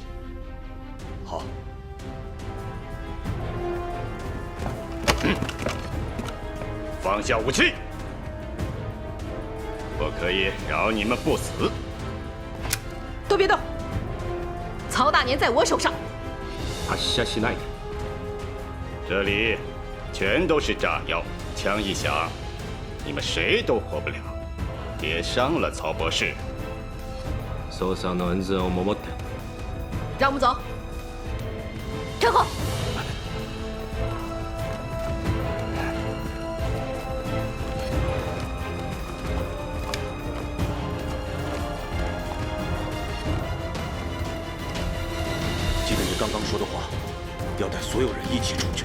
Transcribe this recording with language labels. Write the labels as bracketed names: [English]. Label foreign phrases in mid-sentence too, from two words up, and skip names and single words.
[Chinese] 好。放下武器，我可以饶你们不死。都别动，曹大年在我手上。 [Japanese] 発射しない。 [Chinese] 这里全都是炸药，枪一响，你们谁都活不了。别伤了曹博士。 [Japanese] 捜査の安全を守って。 [Chinese] 让我们走。陈后。记得你刚刚说的话，要带所有人一起出去。